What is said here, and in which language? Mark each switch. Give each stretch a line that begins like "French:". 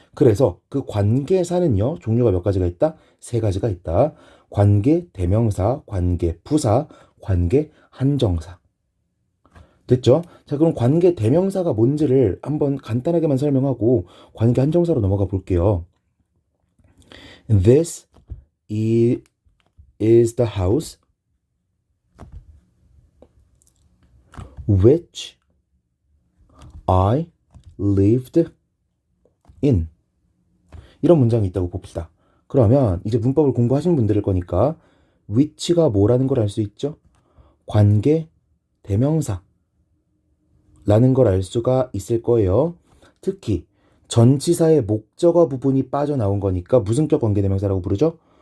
Korean: 그래서 그 관계사는요, 종류가 몇 가지가 있다? 세 가지가 있다. 관계 대명사, 관계 부사, 관계 한정사. 됐죠? 자, 그럼 관계 대명사가 뭔지를 한번 간단하게만 설명하고 관계 한정사로 넘어가 볼게요.
English: This is the house which I lived in.
Korean: 이런 문장이 있다고 봅시다. 그러면 이제 문법을 공부하신 분들일 거니까 which가 뭐라는 걸 알 수 있죠? 관계 대명사 라는 걸 알 수가 있을 거예요. 특히 전치사의 목적어 부분이 빠져나온 거니까 무슨격 관계대명사라고 부르죠?